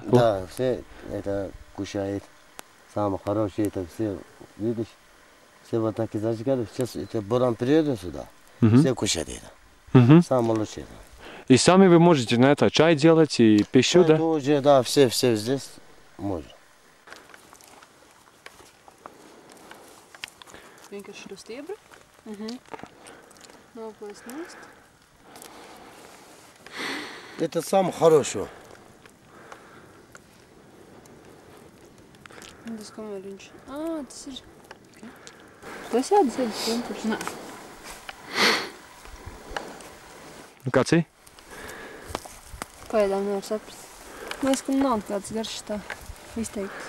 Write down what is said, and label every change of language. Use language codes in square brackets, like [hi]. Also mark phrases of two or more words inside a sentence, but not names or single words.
[ru] Да, все это кушает. Самое хорошее это все, видишь, все вот так и зажигали. Сейчас это баран приедет сюда, все кушают это. Самое лучшее. И сами вы можете на это чай делать и пищу, да? Тоже, да, все здесь можно. [lv] Vienkārši uz stiebra. Noplēst nost. [ru] Это самое хорошее. [lv] Tas kamēr viņš... Tas ir... Tas jādasēdz vienkārši. Nē. Kāds ir? Pagaidām nevar saprast. Liekas, ka nav kāds garšs tā izteikts.